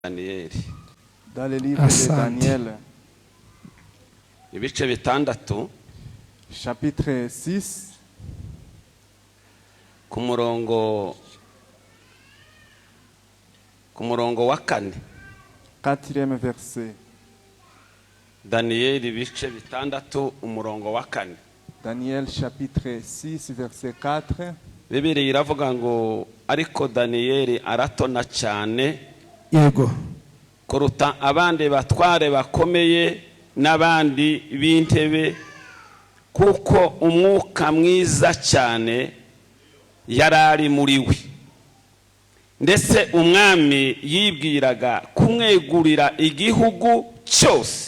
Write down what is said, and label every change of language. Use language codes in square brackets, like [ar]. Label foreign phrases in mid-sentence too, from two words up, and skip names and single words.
[fr] Daniel. Dans le livre de Daniel, [rw] ibice bitandatu [fr] chapitre 6, [rw] ku murongo wa 4. [fr] 4e verset. [rw] Daniel ibice bitandatu umurongo wa 4. [fr] Daniel chapitre 6 verset 4. [rw] Bibiliya iravuga ngo ariko Daniel aratona cyane yego kuruta abandi batware bakomeye n'abandi b'intebe, kuko umwuka mwiza cyane yarari muri we, ndetse umwami yibwiraga kumwegurira igihugu cyose.